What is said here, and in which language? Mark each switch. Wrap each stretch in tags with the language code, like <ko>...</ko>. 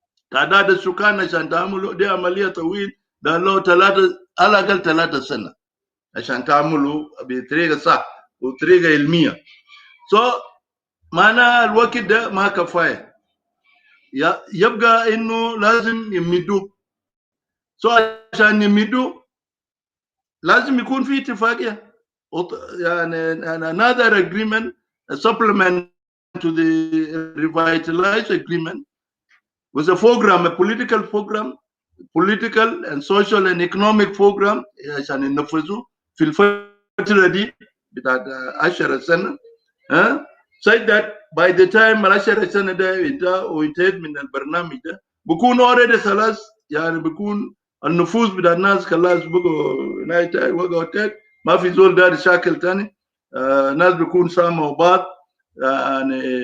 <ar>تعداد السكان عشان تعملوا دي عملية طويل, ده له على الأقل 3 سنة عشان تعملوا بطريقة صح وطريقة علمية. معنى الوقت ده ما كفاية, يبقى إنه لازم يمدوا. عشان يمدوا لازم يكون في اتفاقية, يعني</ar> <en>another agreement, a supplement to the revitalized agreement was a program, a political program, political and social and economic program</en> <ar>عشان ينفذوا في الفترة دي بتاعت 10 سنة</ar> <en>such that by the time</en> <ar>10 سنة ده وانتهت من البرنامج ده بكون</ar> <en>already</en> <ar>خلاص يعني بكون النفوس بتاع الناس خلاص بقوا وقعوا ما في زول داري شاكل تاني الناس بيكون ساموا بعض يعني</ar>